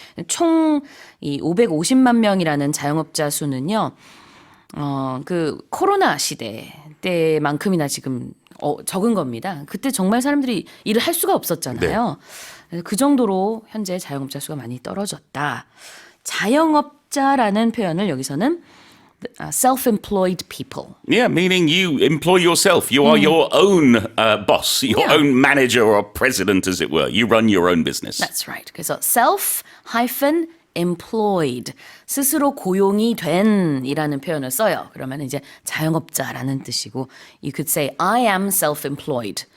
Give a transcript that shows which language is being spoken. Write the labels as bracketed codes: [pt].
[ko] 총 이 550만 명이라는 자영업자 수는요, 그 코로나 시대 때만큼이나 지금 적은 겁니다. 그때 정말 사람들이 일을 할 수가 없었잖아요. 그 정도로 현재 자영업자 수가 많이 떨어졌다. 자영업자라는 표현을 여기서는 self-employed people. [en] Yeah, meaning you employ yourself. You are your own boss, your own manager or president, as it were. You run your own business. That's right. [ko] 그래서 self-employed, 스스로 고용이 된이라는 표현을 써요. 그러면 이제 자영업자라는 뜻이고, [en] you could say I am self-employed.